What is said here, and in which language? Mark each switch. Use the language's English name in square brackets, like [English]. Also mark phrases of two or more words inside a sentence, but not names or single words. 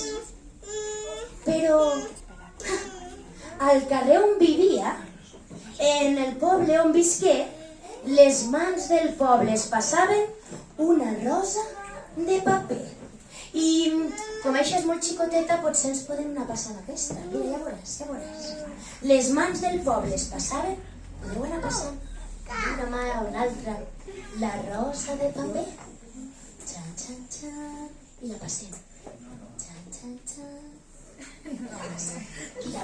[Catalan] Però al carrer on vivia, en el poble on visqué, les mans del poble es passaven una rosa de paper. I com això és molt xicoteta, potser ens podem anar passant aquesta. Mira, ja veuràs. Les mans del poble es passaven, podeu anar passant d'una mà a una altra la rosa de paper. Xan, xan, xan. I la passem. Xan, xan, xan. I la passem.